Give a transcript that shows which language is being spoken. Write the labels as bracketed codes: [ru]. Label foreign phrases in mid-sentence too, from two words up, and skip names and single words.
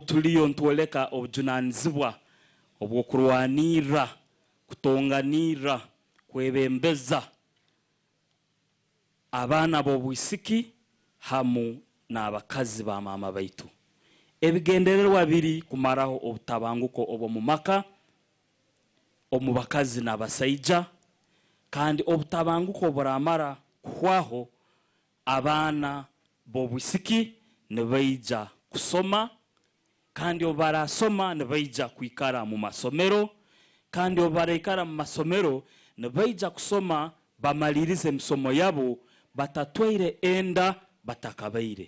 [nyo] Obutuliyo ntwoleka obujunanzibwa obwokurwanira kutonganira kwebembeza abana b'obwisiki hamu n'abakazi ba mama baitu. Ebigendererwa biri kumaraho obutabanguko obo mu maka omu bakazi n'abasaija, kandi obutabanguko buramara kuhwaho abana b'obwisiki nibaija kusoma, kandi obarasoma nibaija kwikara mu masomero, kandi obarekara mu masomero nibaija kusoma bamalirize emisomo yabo batatwaire enda batakabaire.